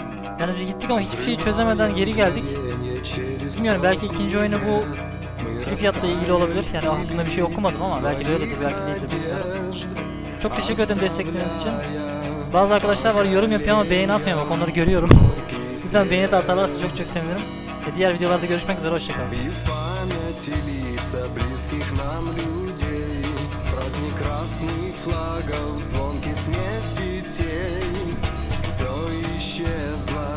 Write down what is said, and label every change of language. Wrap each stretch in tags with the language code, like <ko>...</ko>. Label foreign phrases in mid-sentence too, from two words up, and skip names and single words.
<tr>Yani biz gittik ama hiçbir şeyi çözemeden geri geldik. Bilmiyorum, belki ikinci oyunu bu Pripyat'la ilgili olabilir. Yani hakkında bir şey okumadım ama belki de öyledir, belki değildir, bilmiyorum. Çok teşekkür ederim destekleriniz için. Bazı arkadaşlar var yorum yapıyor ama beğeni atmıyor, bak onları görüyorum. Lütfen beğeni de atarlarsa çok çok sevinirim. Ve diğer videolarda görüşmek üzere, hoşçakalın.</tr> <ru>Праздник красных флагов, звонкий смех детей. Все исчезло.</ru>